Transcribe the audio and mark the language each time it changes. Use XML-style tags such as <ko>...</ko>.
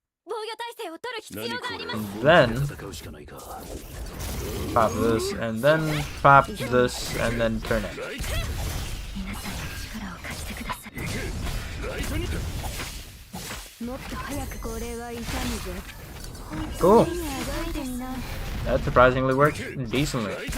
<ja>防御体制を取る必要があります</ja> <en>And then pop this, and then pop this, and then turn it.</en> <ja>皆さんの力を貸してくださいもっと早くこれは痛むぞ</ja> <en>Cool.</en> <ja>地にあがいてみな</ja> <en>That surprisingly worked decently.</en>